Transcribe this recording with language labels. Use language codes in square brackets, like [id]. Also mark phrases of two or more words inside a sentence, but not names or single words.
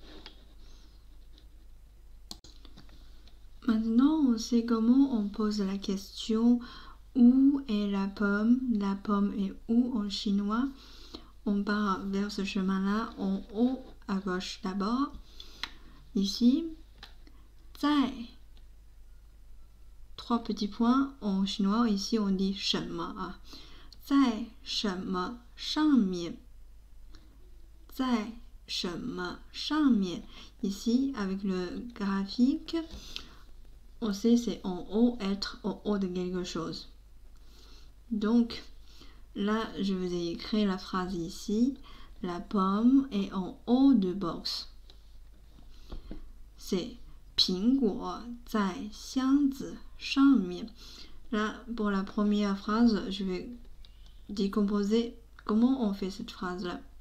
[fr] Maintenant, on sait comment on pose la question où est la pomme? La pomme est où en chinois? On part vers ce chemin-là en haut à gauche d'abord. Ici, 在 trois petits points en chinois. Ici, on dit [zh] 什么? 在什么上面? 在什么上面? [fr] Ici, avec le graphique, on sait c'est en haut, être en haut de quelque chose. Donc, là, je vous ai écrit la phrase ici. La pomme est en haut de box. [zh] C'est 苹果在箱子上面. [fr] Là, pour la première phrase, je vais décomposer comment on fait cette phrase-là.